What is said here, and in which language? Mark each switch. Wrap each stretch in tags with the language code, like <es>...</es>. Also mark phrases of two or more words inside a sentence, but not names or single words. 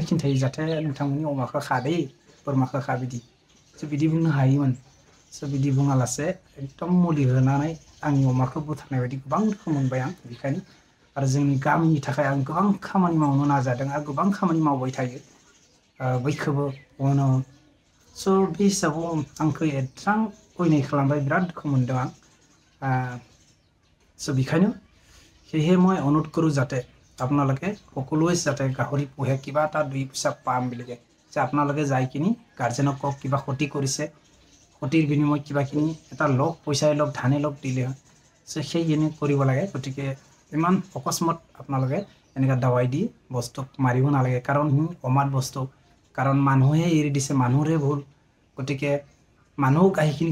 <brx>खिन्थायो जाहाथे नोंथांमोननि अमाखौ खादे बोरमाखौ खा बिदि स' बिदि बुंनो हायोमोन स' बिदि बुङालासे एकदम मुलि होनानै आंनि अमाखौ बुथारनाय बायदि गोबां दुखु मोनबाय आं बेखायनो आरो जोंनि गामिनि थाखाय आं गोबां खामानि मावनो नाजादों आरो गोबां खामानि मावबाय थायो बयखौबो अनो स' बे हिसाबाव आंखौ एथ्रां अयनाय खालामबाय बिराद दुखु मोनदों आं চ' बेखायनो</brx> <as>সেয়েহে মই অনুৰোধ কৰোঁ যাতে আপোনালোকে সকলোৱে যাতে গাহৰি পোহে কিবা এটা দুই পইচা পাম বুলি যে আপোনালোকে যাই কিনি গাৰ্জেনক কওক কিবা ক্ষতি কৰিছে ক্ষতিৰ বিনিময়ত কিবাখিনি এটা লগ পইচাই লগ ধানে লগ দিলে হয় সেইখিনি কৰিব লাগে গতিকে ইমান অকস্মাত আপোনালোকে এনেকুৱা দাৱাই দি বস্তুক মাৰিব নালাগে কাৰণ অমাত বস্তু কাৰণ মানুহে এৰি দিছে মানুহৰে ভুল গতিকে মানুহক আহিখিনি</as>